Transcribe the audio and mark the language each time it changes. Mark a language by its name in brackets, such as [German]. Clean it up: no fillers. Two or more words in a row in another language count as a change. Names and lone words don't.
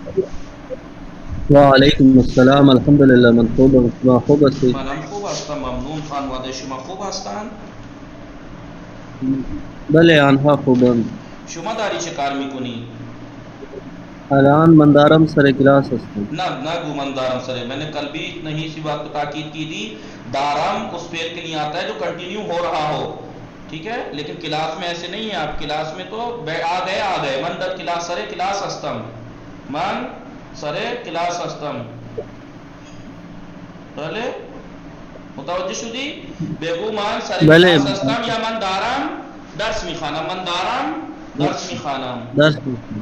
[Persian] وعلیکم السلام. الحمدلله من خوبم. شما خوب هستید؟ منم خوب هستم، ممنون. خانواده شما خوب هستند؟ بله آنها خوبند. شما داری چه کار میکنی؟ الان من دارم سر کلاس هستم. نگو من دارم سر، [Urdu] میں نے کل بھی نہیں سی بات کو تاکید کی تھی. دارم اس فعل کے لیے آتا ہے جو کنٹینیو ہو رہا ہو، ٹھیک ہے، لیکن کلاس میں ایسے نہیں ہے. آپ کلاس میں تو آ گئے [Persian] من در کلاس سرے کلاس ہستم، من سرے کلاس ہستم. بله متوجه شدی؟ بگو من سرے کلاس هستم یا من دارم درس میخوانم. من دارم درس میخوانم. درس میخوانم.